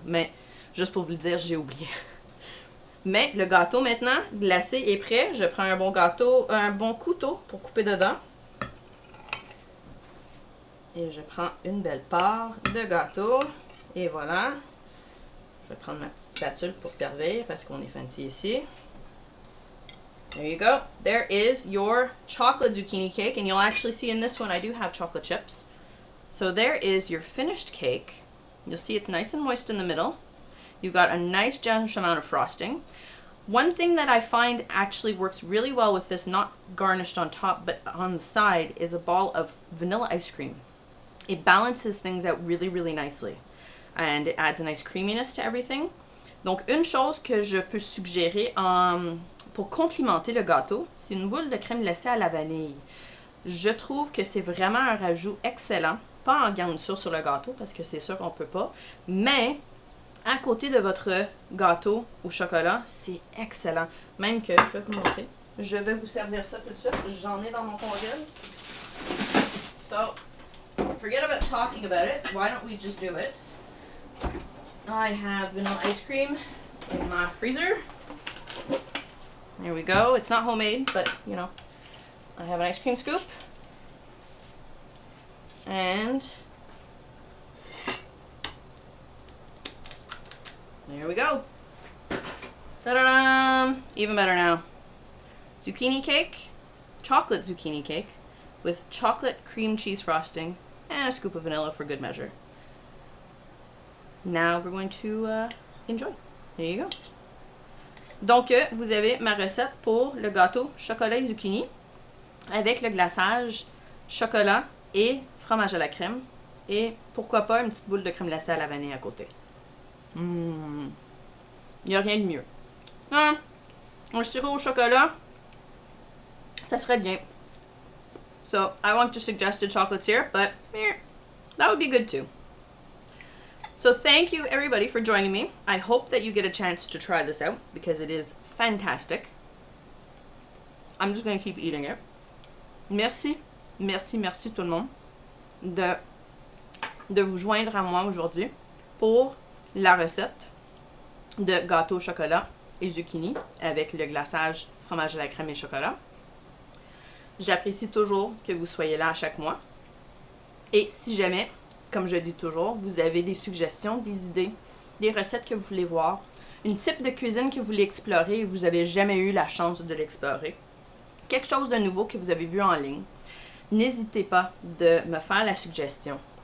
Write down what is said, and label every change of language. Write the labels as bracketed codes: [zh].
[fr] Mais, juste pour vous le dire, j'ai oublié. Mais le gâteau maintenant, glacé est prêt. Je prends un bon couteau pour couper dedans. Et je prends une belle part de gâteau. Et voilà. Je vais prendre ma petite spatule pour servir parce qu'on est fancy ici. [en] There you go. There is your chocolate zucchini cake. And you'll actually see in this one I do have chocolate chips. So there is your finished cake. You'll see it's nice and moist in the middle. You've got a nice generous amount of frosting. One thing that I find actually works really well with this, not garnished on top but on the side, is a ball of vanilla ice cream. It balances things out really, really nicely. And it adds a nice creaminess to everything. [fr] Donc, une chose que je peux suggérer pour complimenter le gâteau, c'est une boule de crème glacée à la vanille. Je trouve que c'est vraiment un rajout excellent. Pas en garniture sur le gâteau, parce que c'est sûr qu'on ne peut pas. Mais, à côté de votre gâteau au chocolat, c'est excellent. Même que, je vais vous montrer. Je vais vous servir ça tout de suite. J'en ai dans mon congèle. [en] So, forget about talking about it. Why don't we just do it? I have vanilla ice cream in my freezer. There we go. It's not homemade, but, you know, I have an ice cream scoop. And there we go. Ta-da-da! Even better now. Zucchini cake, chocolate zucchini cake with chocolate cream cheese frosting and a scoop of vanilla for good measure. Now we're going to enjoy. There you go. [fr] Donc, vous avez ma recette pour le gâteau chocolat et zucchini avec le glaçage chocolat et fromage à la crème. Et pourquoi pas une petite boule de crème glacée à la vanille à côté. Il n'y a rien de mieux. Un sirop au chocolat, ça serait bien. [en] So, I want to suggest chocolate syrup, but that would be good too. So thank you everybody for joining me. I hope that you get a chance to try this out because it is fantastic. I'm just going to keep eating it. [fr] Merci, merci, merci tout le monde de vous joindre à moi aujourd'hui pour la recette de gâteau au chocolat et zucchini avec le glaçage fromage à la crème et chocolat. J'apprécie toujours que vous soyez là à chaque mois. Et si jamais, comme je dis toujours, vous avez des suggestions, des idées, des recettes que vous voulez voir, une type de cuisine que vous voulez explorer et vous n'avez jamais eu la chance de l'explorer, quelque chose de nouveau que vous avez vu en ligne, n'hésitez pas de me faire la suggestion.